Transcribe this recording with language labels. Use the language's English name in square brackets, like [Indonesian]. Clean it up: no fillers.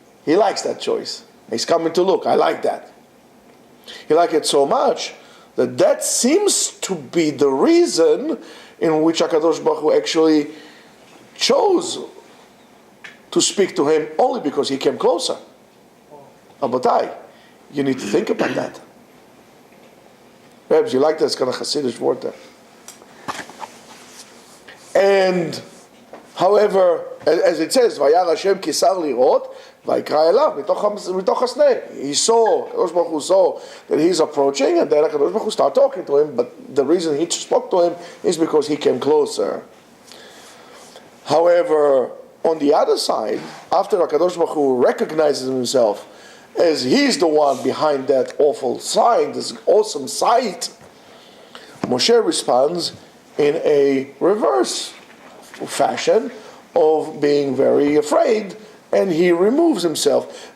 [English] He likes that choice. He's coming to look. I like that. He liked it so much that seems to be the reason in which HaKadosh Baruch Hu actually chose to speak to him only because he came closer. Abotai, you need to think about that. Perhaps you like that, it's kind of Hasidic word there. And, however, as it says, [Hebrew] וירא השם כי שר לראות, ויקרא אליו מתוך הסנה. [English] He saw, HaKadosh Baruch Hu saw that he's approaching, and then HaKadosh Baruch Hu started talking to him, but the reason he spoke to him is because he came closer. However, on the other side, after HaKadosh Baruch Hu recognizes himself as he's the one behind that awful sign, this awesome sight, Moshe responds in a reverse fashion of being very afraid, and he removes himself.